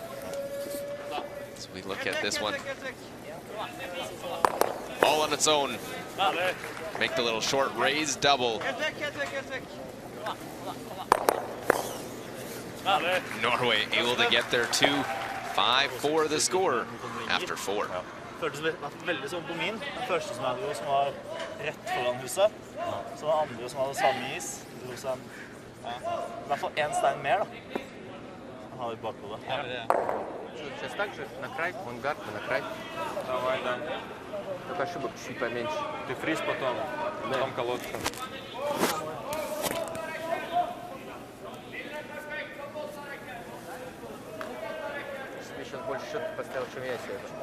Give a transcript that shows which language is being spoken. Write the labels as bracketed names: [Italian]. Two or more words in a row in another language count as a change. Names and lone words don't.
[English] As we look at this one, all on its own. Make the little short raise double. Norway able to get there too. 5-4 the score after 4. [Norwegian] Føltes veldig sånn på min. Den første som jeg dro, som var rett foran huset. Så den andre som hadde samme is. Dro seg I hvert fall en stein mer da. ha det bakhodet. Ja, det. [Russian] Сейчас так же, на край, авангард, на край. Давай, да. Только ошибок чуть поменьше. Ты фриз потом, потом колодка. Тебе сейчас больше счет поставил, чем я себе.